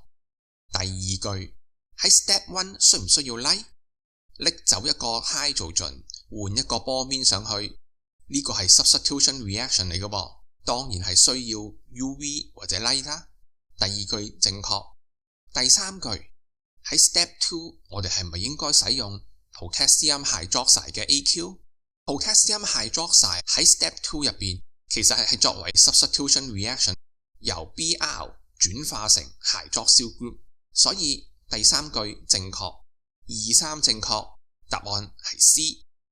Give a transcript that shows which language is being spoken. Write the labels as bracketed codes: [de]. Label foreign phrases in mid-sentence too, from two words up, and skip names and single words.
[yue] 第二句喺 step 1需唔需要拎走一個 hydrogen 換一個 Bornstein 上去？呢個係 [en] substitution reaction [yue] 嚟嘅噃，當然係需要 UV 或者 light 啦。第二句正確。第三句喺 step 2我哋係咪應該使用 [en] potassium hydroxide [yue] 嘅 AQ？ [en] Potassium hydroxide [yue] 喺 step 2入邊其實係作為 [en] substitution reaction [yue] 由 Br 轉化成 [en] hydroxyl group， [yue] 所以第三句正確，2、3正確，答案係 C。